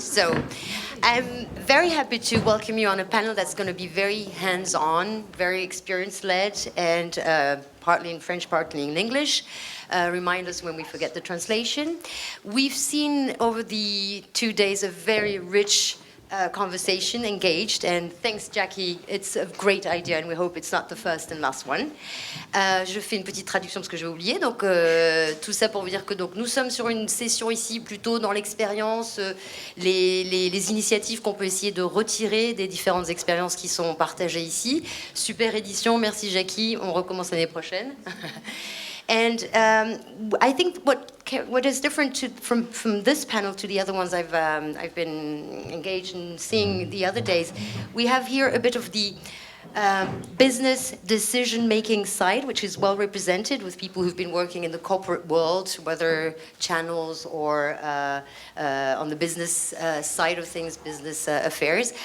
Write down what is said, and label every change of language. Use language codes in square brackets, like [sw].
[en] So I'm very happy to welcome you on a panel that's going to be very hands-on, very experience-led, and partly in French, partly in English. Remind us when we forget the translation. We've seen over the 2 days a very rich conversation, engaged, and thanks Jackie, it's a great idea and we hope it's not the first and last one. [fr] Je fais une petite traduction parce que j'ai oublié, donc tout ça pour vous dire que donc, nous sommes sur une session ici plutôt dans l'expérience, les initiatives qu'on peut essayer de retirer des différentes expériences qui sont partagées ici. Super édition, merci Jackie, on recommence l'année prochaine. [en] And I think what is different from this panel to the other ones I've been engaged in seeing the other days, we have here a bit of the business decision-making side, which is well represented with people who've been working in the corporate world, whether channels or on the business side of things, business affairs.